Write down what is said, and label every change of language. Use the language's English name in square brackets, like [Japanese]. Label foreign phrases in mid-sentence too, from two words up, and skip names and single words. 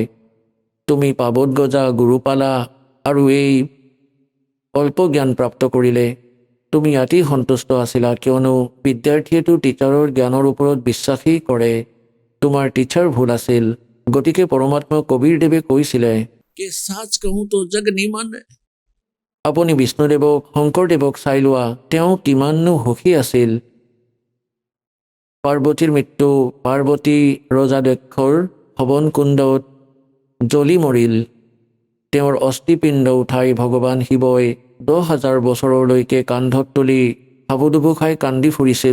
[Assamese] তুমি পাবত গজা গুৰু পালা আৰু এই অল্প জ্ঞান প্ৰাপ্ত কৰিলে তুমি ইয়াতেই সন্তুষ্ট আছিলা, কিয়নো বিদ্যাৰ্থীয়েতো টিচাৰৰ জ্ঞানৰ ওপৰত বিশ্বাসেই কৰে। তোমাৰ টিচাৰ ভুল আছিল। গতিকে পৰমাত্মা কবিৰদেৱে কৈছিলে, [Hindi] कि सच कहूं तो जग नहीं माने। [Assamese] আপুনি বিষ্ণুদেৱক শংকৰদেৱক চাই লোৱা, তেওঁ কিমাননো সুখী আছিল। পাৰ্বতীৰ মৃত্যু, পাৰ্বতী ৰজা দক্ষৰ হৱন কুণ্ডত জ্বলি মৰিল। তেওঁৰ অস্থিপিণ্ড উঠাই ভগৱান শিৱই 10,000 বছৰলৈকে কান্ধত তুলি হাবুডুবু খাই কান্দি ফুৰিছিল।